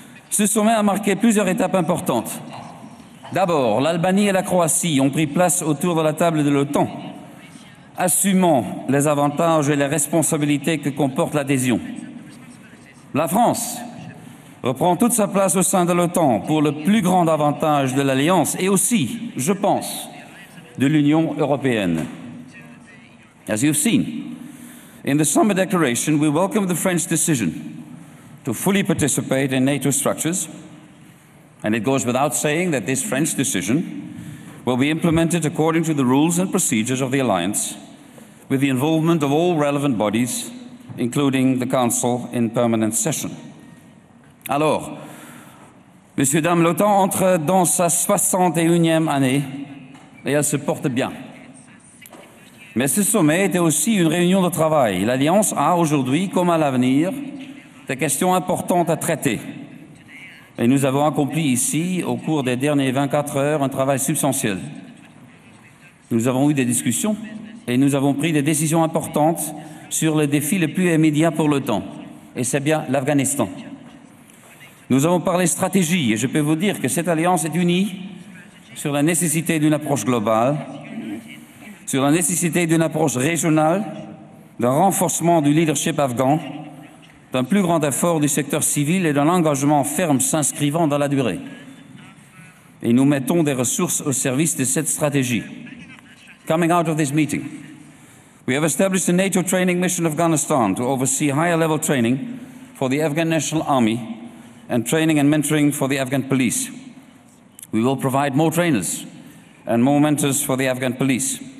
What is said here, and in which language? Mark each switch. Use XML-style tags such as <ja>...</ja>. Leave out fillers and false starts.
<fr>Ce sommet a marqué plusieurs étapes importantes. D'abord, l'Albanie et la Croatie ont pris place autour de la table de l'OTAN, assumant les avantages et les responsabilités que comporte l'adhésion. La France reprend toute sa place au sein de l'OTAN pour le plus grand avantage de l'Alliance et aussi, je pense, de l'Union européenne.</fr> <en>As you've seen, in the summit declaration, we welcome the French decision to fully participate in NATO structures, and it goes without saying that this French decision will be implemented according to the rules and procedures of the alliance, with the involvement of all relevant bodies, including the Council in permanent session.</en> <fr>Alors, messieurs, dames, l'OTAN entre dans sa 61e année et elle se porte bien. Mais ce sommet était aussi une réunion de travail. L'Alliance a aujourd'hui, comme à l'avenir, des questions importantes à traiter. Et nous avons accompli ici, au cours des dernières 24 heures, un travail substantiel. Nous avons eu des discussions et nous avons pris des décisions importantes sur les défis les plus immédiats pour le temps. Et c'est bien l'Afghanistan. Nous avons parlé stratégie et je peux vous dire que cette alliance est unie sur la nécessité d'une approche globale, sur la nécessité d'une approche régionale, d'un renforcement du leadership afghan, d'un plus grand effort du secteur civil et d'un engagement ferme s'inscrivant dans la durée. Et nous mettons des ressources au service de cette stratégie.</fr> <en>Coming out of this meeting, we have established a NATO training mission in Afghanistan to oversee higher level training for the Afghan National Army and training and mentoring for the Afghan police. We will provide more trainers and more mentors for the Afghan police.</en>